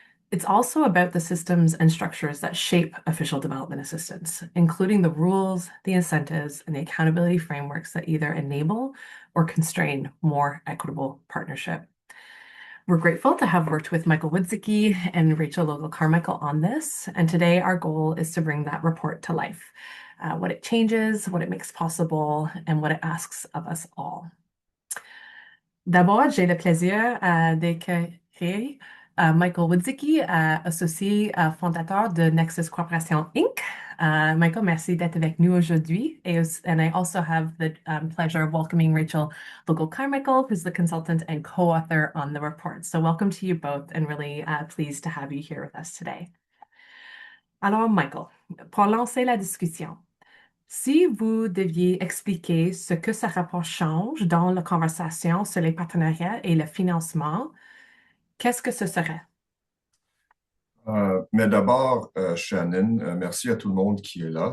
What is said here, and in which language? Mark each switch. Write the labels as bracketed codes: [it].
[en] It's also about the systems and structures that shape official development assistance, including the rules, the incentives, and the accountability frameworks that either enable or constrain more equitable partnership. We're grateful to have worked with Michael Woodzicki and Rachel Logal-Carmichael on this, and today our goal is to bring that report to life, what it changes, what it makes possible, and what it asks of us all. [fr] D'abord, j'ai le plaisir d'accueillir Michael Woodzicki, associé fondateur de Nexus Cooperation Inc. Michael, merci d'être avec nous aujourd'hui. [en] And I also have the pleasure of welcoming Rachel Logal-Carmichael, who's the consultant and co-author on the report. So welcome to you both, and really pleased to have you here with us today. [fr] Alors, Michael, pour lancer la discussion, si vous deviez expliquer ce que ce rapport change dans la conversation sur les partenariats et le financement, qu'est-ce que ce serait? Mais d'abord, Shannon, merci à tout le monde qui est là.